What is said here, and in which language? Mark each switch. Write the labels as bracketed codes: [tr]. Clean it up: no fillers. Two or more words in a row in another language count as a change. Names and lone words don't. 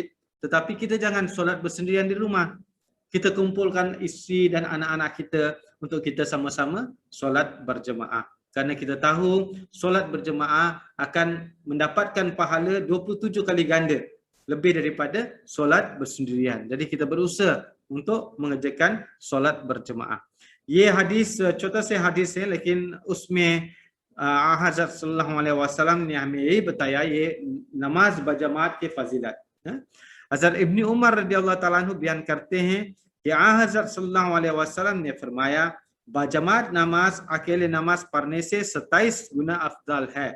[ms] Tetapi kita jangan solat bersendirian di rumah. Kita kumpulkan isteri dan anak-anak kita untuk kita sama-sama solat berjemaah. Kerana kita tahu solat berjemaah akan mendapatkan pahala 27 kali ganda lebih daripada solat bersendirian. Jadi kita berusaha untuk mengerjakan solat berjemaah. [hi] ये हदीस, छोटा से hadis है, लेकिन उसमें हज़रत [ar] صلى الله عليه وسلم [hi] ने हमें यही बताया, ये नमाज बजमात के फजीलत। हज़रत इब्न उमर [ar] رضي الله تعالى عنه [hi] बयान करते हैं कि हज़रत [ar] صلى الله عليه وسلم [hi] ने फरमाया, बजमात नमाज अकेले नमाज पढ़ने से 27 गुना अफजल है।